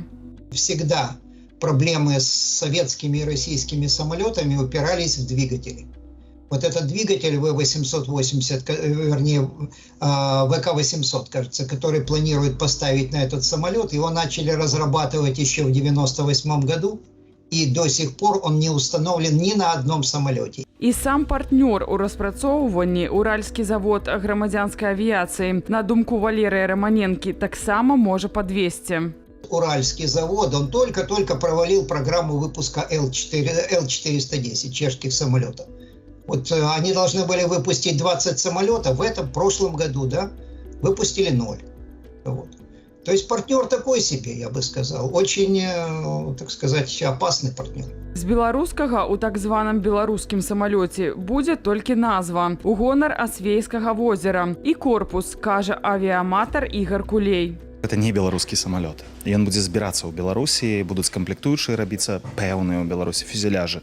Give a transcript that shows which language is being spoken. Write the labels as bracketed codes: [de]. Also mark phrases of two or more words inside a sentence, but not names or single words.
[ru] Всегда проблемы с советскими и российскими самолетами упирались в двигатели. Вот этот двигатель В-880, вернее, ВК-800, кажется, который планируют поставить на этот самолет, его начали разрабатывать еще в 1998 году, и до сих пор он не установлен ни на одном самолете. [be] І сам партнёр у распрацоўванні Уральскі завод грамадзянскай авіяцыі, на думку Валерыя Романенкі, таксама можа падвесці. [ru] Уральский завод, он только-только провалил программу выпуска Л-410 чешских самолетов. Вот они должны были выпустить 20 самолетов, в этом прошлом году, да, выпустили 0. Вот. То есть партнер такой себе, я бы сказал, очень, так сказать, опасный партнер. [be] З беларускага у так званым беларускім самалёце будзе толькі назва у гонар Асвейскага возера і корпус, кажа авіаматар Ігор Кулей. [ru] Это не [be] беларускі самолет. Ён будзе збірацца ў Беларусі, будуць камплектуючыя рабіцца пэўныя ў Беларусі фюзеляжы.